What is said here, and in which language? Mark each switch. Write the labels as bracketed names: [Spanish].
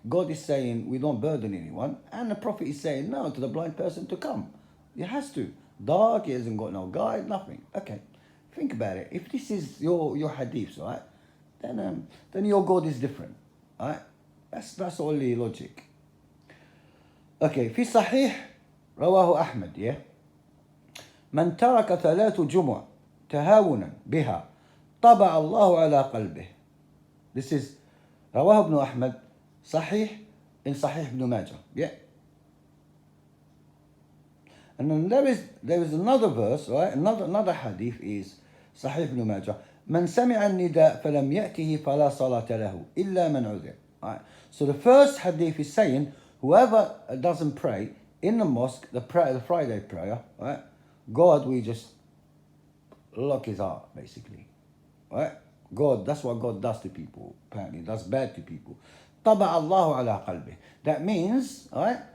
[English] God is saying we don't burden anyone, and the Prophet is saying no to the blind person to come. He has to. Dark, he hasn't got no guide, nothing. Okay, think about it. If this is your hadiths, right? Then your God is different, right? That's only logic. [Arabic] Okay, في صحيح رواه أحمد, yeah. من ترك 3 جمع تهاونا بها طبع الله على قلبه. [English] This is [Arabic] رواه ابن أحمد صحيح in صحيح ابن ماجه, yeah. [English] And then there is another verse, right? Another hadith is صحيح ابن ماجه. [Arabic] من سمع النداء فلم يأته فلا صلاة له إلا من عذر. [English] Right. So the first hadith is saying whoever doesn't pray in the mosque, the Friday prayer, right? God will just lock his heart, basically, right? God, that's what God does to people. Apparently, that's bad to people. [Arabic] طبع الله على قلبه. [English] That means, right?